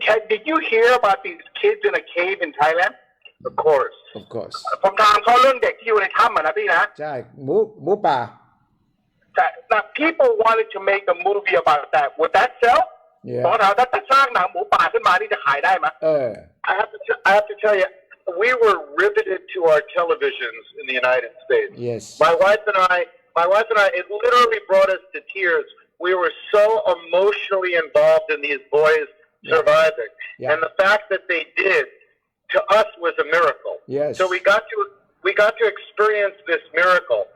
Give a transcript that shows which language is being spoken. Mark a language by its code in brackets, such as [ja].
[en] Did you hear about these kids in a cave in Thailand? Of course. [th] ผมถามเขาเรื่องเด็กที่อยู่ในถ้ำนะพี่นะ ใช่หมูป่า [en] Now people wanted to make a movie about that. Would that sell? [th] ผมถามถ้าสร้างหนังหมูป่าขึ้นมานี่จะขายได้ไหม [en] I have to tell you, we were riveted to our televisions in the United States. Yes. My wife and I, it literally brought us to tears. We were so emotionally involved in these boys surviving, and the fact that they did to us was a miracle. Yes. So we got to experience this miracle.